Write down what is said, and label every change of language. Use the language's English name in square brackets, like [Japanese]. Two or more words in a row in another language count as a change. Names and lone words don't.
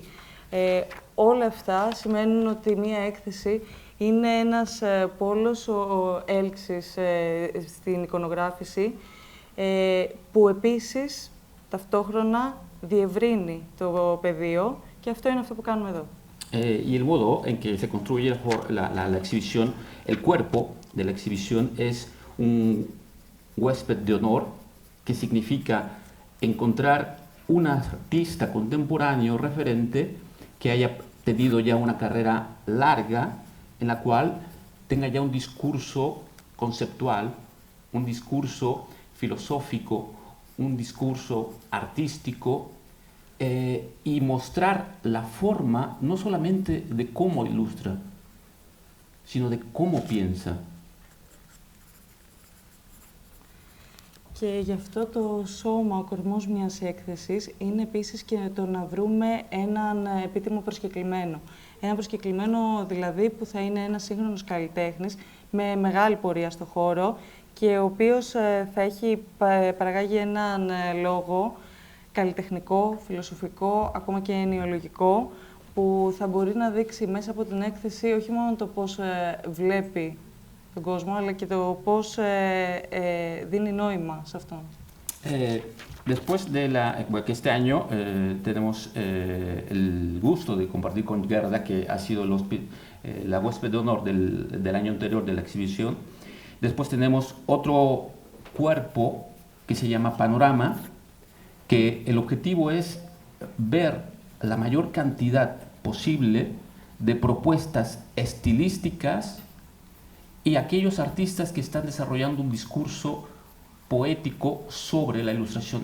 [Greek] Όλα αυτά σημαίνουν ότι μία έκθεση είναι ένας πόλος έλξης στην εικονογράφηση, που επίσης ταυτόχρονα διευρύνει το πεδίο και αυτό είναι αυτό που κάνουμε εδώ. [Spanish] Y el modo en que se construye la exhibición, el cuerpo de la exhibición es un huésped de honor, que significa encontrar un artista contemporáneo referente que haya tenido ya una carrera larga, en la cual tenga ya un discurso conceptual, un discurso filosófico, un discurso artístico, y mostrar la forma no solamente de cómo ilustra, sino de cómo piensa. [Greek] Και γι' αυτό το σώμα, ο κορμός μιας έκθεσης, είναι επίσης και το να βρούμε έναν επίτιμο προσκεκλημένο. Ένα προσκεκλημένο δηλαδή που θα είναι ένας σύγχρονος καλλιτέχνης με μεγάλη πορεία στο χώρο και ο οποίος θα έχει παραγάγει έναν λόγο καλλιτεχνικό, φιλοσοφικό, ακόμα και ενοιολογικό, που θα μπορεί να δείξει μέσα από την έκθεση όχι μόνο το πώς βλέπει τον κόσμο, αλλά και το πώς δίνει νόημα σε αυτόν. [Spanish] Después de que este año tenemos el gusto de compartir con Gerda, que ha sido la huésped de honor del año anterior de la exhibición. Después tenemos otro cuerpo que se llama Panorama, que el objetivo es ver la mayor cantidad posible de propuestas estilísticas y aquellos artistas que están desarrollando un discurso poético sobre la ilustración.